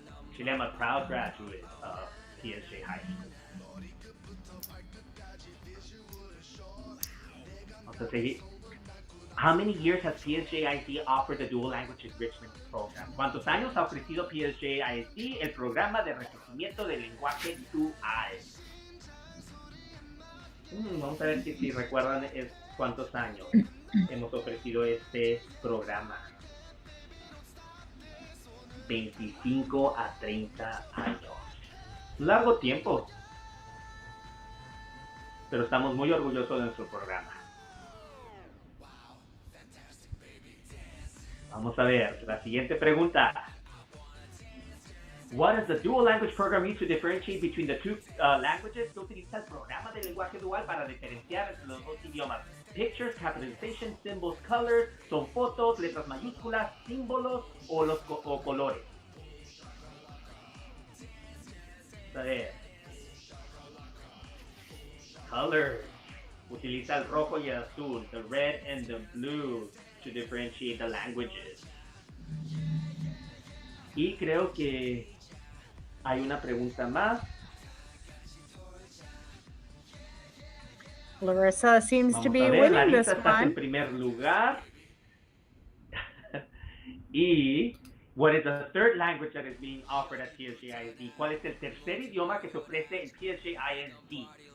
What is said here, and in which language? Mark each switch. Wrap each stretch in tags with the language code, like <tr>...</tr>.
<en>Actually, I'm a proud graduate of PSJA High School. Also, how many years has PSJID offered the Dual Language Enrichment Program?</en> <es>¿Cuántos años ha ofrecido PSJID el programa de enriquecimiento del lenguaje dual? Vamos a ver si recuerdan cuántos años hemos ofrecido este programa. 25 a 30 años. Un largo tiempo. Pero estamos muy orgullosos de nuestro programa. Vamos a ver la siguiente pregunta.</es> <en>What does the dual language program use to differentiate between the two languages?</en> <es>¿Qué utiliza el programa de lenguaje dual para diferenciar entre los dos idiomas?</es> <en>Pictures, capitalization, symbols, colors,</en> <es>son fotos, letras mayúsculas, símbolos o colores. A ver.</es> <en>Colors.</en> <es>Utiliza el rojo y el azul,</es> <en>the red and the blue, to differentiate the languages.</en> <es>Y creo que hay una pregunta más.</es> <en>Larissa seems to be winning this</en> <es>Larissa está en</es> <en>one.</en> <es>primer lugar.</es> <en>Y what is the third language that is being offered at PSJISD?</en> <es>¿Cuál es el tercer idioma que se ofrece en PSJISD?</es>